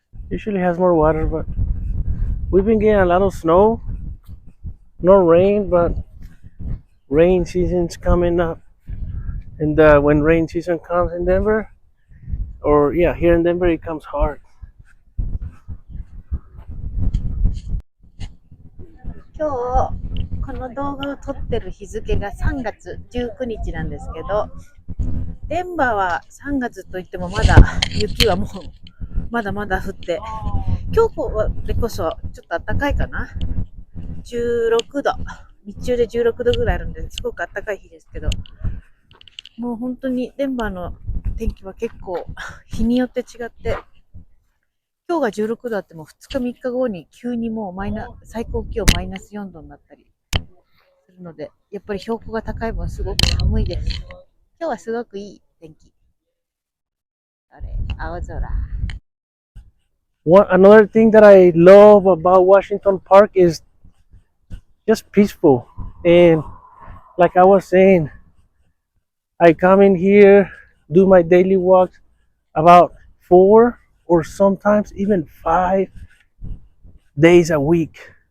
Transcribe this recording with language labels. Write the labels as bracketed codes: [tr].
[en] Usually has more water, but we've been getting a lot of snow. No rain, but rain season's coming up. And when rain season comes in Denver, or yeah, here in Denver, it comes hard. [ja] 今日、この動画を撮ってる日付が3月19日なんですけど、デンバーは3月といってもまだ雪はもうまだまだ降って、今日でこそちょっと暖かいかな。16度。日中で16度ぐらいあるんで、すごく暖かい日ですけど、もう本当にデンバーの天気は結構日によって違って、今日が16度あっても2日3日後に急にもう最高気温マイナス4度になったりするので、やっぱり標高が高い分すごく寒いです。今日はすごくいい天気。青空。 [en] Another thing that I love about Washington Park is just peaceful. And like I was saying, I come in here, do my daily walks about 4 or sometimes even 5 days a week.